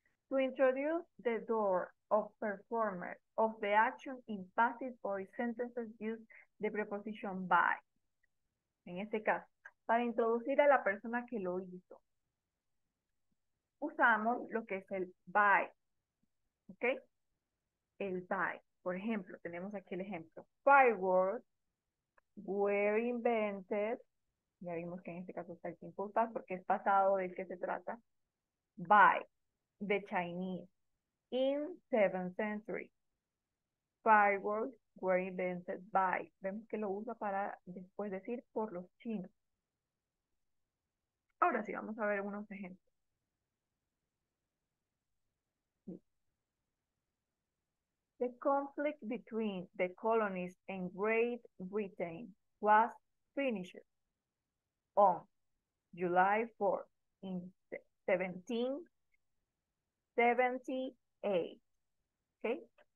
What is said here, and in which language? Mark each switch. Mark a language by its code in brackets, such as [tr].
[en] To introduce the door of performer of the action in passive voice sentences use the preposition by. [es] En este caso, para introducir a la persona que lo hizo, usamos lo que es el by. ¿Ok? El by. Por ejemplo, tenemos aquí el ejemplo. [en] Fireworks were invented. [es] Ya vimos que en este caso está el simple past porque es pasado del que se trata. [en] By the Chinese in 7th century. Fireworks were invented by. [es] Vemos que lo usa para después decir por los chinos. Ahora sí, vamos a ver unos ejemplos. [en] The conflict between the colonies and Great Britain was finished on July 4 in 1778. ¿Ok?